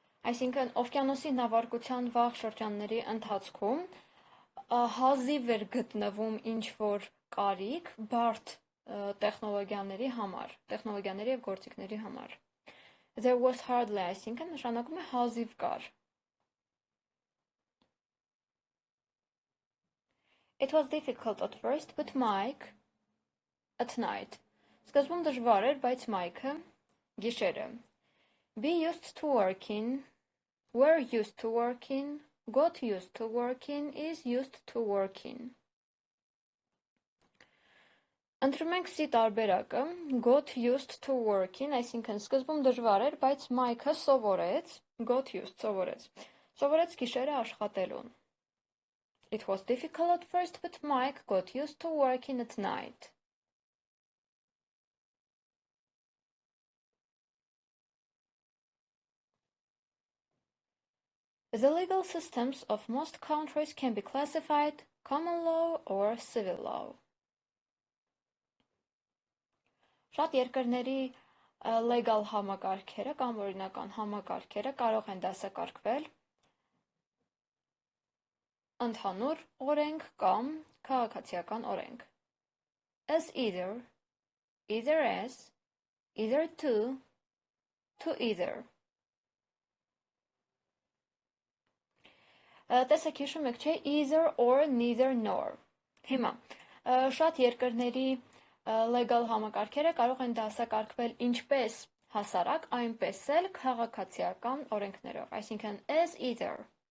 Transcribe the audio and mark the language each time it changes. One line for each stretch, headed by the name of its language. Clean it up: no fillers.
Armenian: Այսինքն, օվկիանոսի նավարկության վաղ շրջանների ընթացքում հազիվ էր գտնվում ինչ-որ կարիք բարդ տեխնոլոգիաների համար, տեխնոլոգիաների և գործիքների համար։
English: There was hardly,
Armenian: այսինքն նշանակում է հազիվ կար։
English: It was difficult at first, but Mike at night.
Armenian: Սկզբում դժվար էր, բայց Mike-ը գիշերը։
English: Be used to working, were used to working, got used to working, is used to working.
Armenian: Ընտրում ենք C տարբերակը,
English: got used to working,
Armenian: այսինքն սկզբում դժվար էր, բայց Mike-ը սովորեց,
English: got used,
Armenian: սովորեց գիշերը աշխատելուն։
English: It was difficult at first, but Mike got used to working at night. The legal systems of most countries can be classified common law or civil law.
Armenian: Շատ երկրների legal համակարգերը կամ օրինական համակարգերը կարող են դասակարգվել ընդհանուր օրենք կամ քաղաքացիական օրենք.
English: As either, either as, either to either.
Armenian: Տեսեք հիշում եք, չէ,
English: either or, neither nor.
Armenian: Հիմա, շատ երկրների legal համակարգերը կարող են դասակարգվել ինչպես հասարակ, այնպես էլ քաղաքացիական օրենքներով, այսինքն
English: as either.